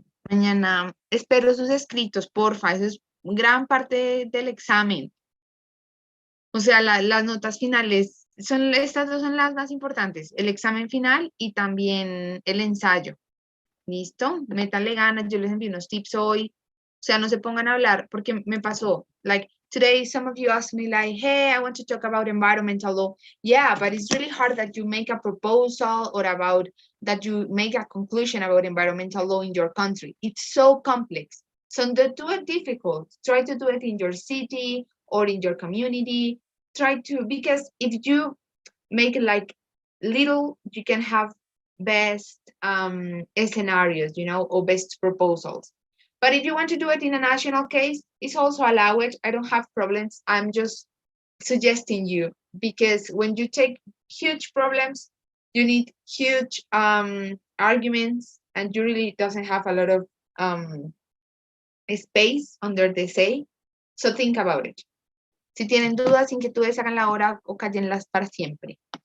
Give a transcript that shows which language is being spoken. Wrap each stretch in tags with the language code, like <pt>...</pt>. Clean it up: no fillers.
<es>Mañana espero sus escritos, porfa, eso es gran parte del examen. O sea, las notas finales, estas 2 son las más importantes, el examen final y también el ensayo. ¿Listo? Métanle ganas, yo les envío unos tips hoy.</es> <en>O sea, no se pongan a hablar, porque me pasó, like, today some of you asked me like, hey, I want to talk about environmental law. Yeah, but it's really hard that you make a proposal or that you make a conclusion about environmental law in your country. It's so complex. So don't do it difficult. Try to do it in your city or in your community. Because if you make it like little, you can have best scenarios, or best proposals. But if you want to do it in a national case, it's also allowed. I don't have problems. I'm just suggesting you, because when you take huge problems, you need huge arguments, and you really doesn't have a lot of space under the say. So think about it.</en> <es>Si tienen dudas, inquietudes, háganla ahora o cállenlas para siempre.</es>